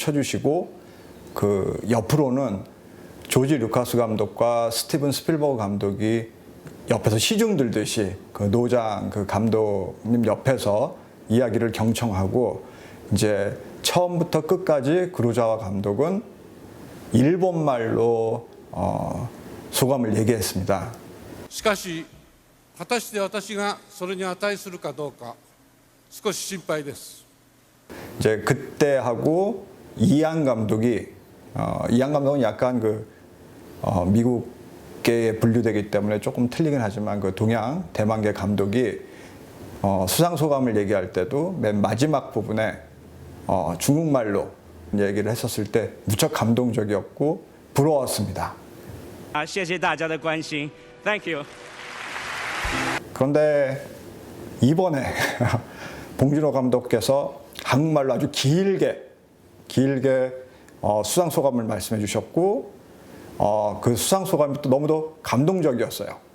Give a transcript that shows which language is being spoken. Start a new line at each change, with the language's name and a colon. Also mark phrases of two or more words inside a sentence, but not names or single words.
Korean: 쳐주시고 그 옆으로는 조지 루카스 감독과 스티븐 스필버그 감독이 옆에서 시중 들듯이 그 노장 그 감독님 옆에서 이야기를 경청하고 이제 처음부터 끝까지 구로자와 감독은 일본말로 소감을 얘기했습니다.
Japanese: しかし果たして私がそれに値するかどうか少し心配です。
Korean: 이제 그때 하고 이안 감독이 이안 감독은 약간 그 미국계에 분류되기 때문에 조금 틀리긴 하지만 그 동양 대만계 감독이 수상 소감을 얘기할 때도 맨 마지막 부분에 중국말로 얘기를 했었을 때 무척 감동적이었고 부러웠습니다.
Chinese: 谢谢大家的关心 ，
English: Thank you。
Korean: 그런데 이번에 봉준호 감독께서 한국말로 아주 길게 수상 소감을 말씀해 주셨고 그 수상 소감이 또 너무도 감동적이었어요.